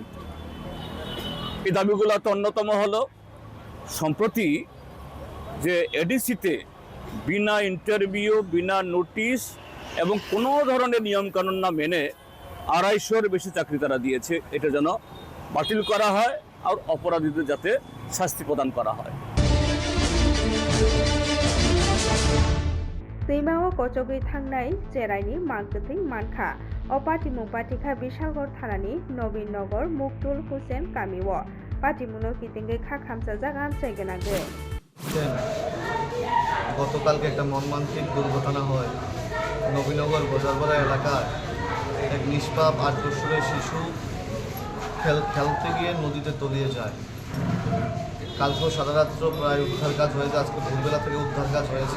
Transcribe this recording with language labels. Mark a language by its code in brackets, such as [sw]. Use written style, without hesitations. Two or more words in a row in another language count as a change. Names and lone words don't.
[bn] এই দাবিগুলোতে অন্যতম হলো সম্প্রতি যে এডিসিতে বিনা ইন্টারভিউ, বিনা নোটিশ এবং কোনো ধরনের নিয়মকানুন না মেনে 250-এর বেশি চাকরি তারা দিয়েছে, এটা যেন বাতিল করা হয় আর অপরাধীদের যাতে শাস্তি প্রদান করা হয়। [trp] दैमाव कचगै थांनाय जेराइनि मांगतै मानखा अपाटिमु पाटिखा बिशालगढ़ थानानि नवीन नगर मुक्तुल हुसैन कामिव पाटिमुनो कितिंगे खा खामसा जागाम जायगानागे [bn] গতকালকে একটা মর্মান্তিক দুর্ঘটনা হয় নবীনগর বাজারপাড়া এলাকায়। এক নিষ্পাপ 8 বছরের শিশু খেলতে গিয়ে নদীতে তলিয়ে যায়। কালকেও সারা রাত্র প্রায় উদ্ধার কাজ হয়েছে, আজকে ভোরবেলা থেকে উদ্ধার কাজ হয়েছে।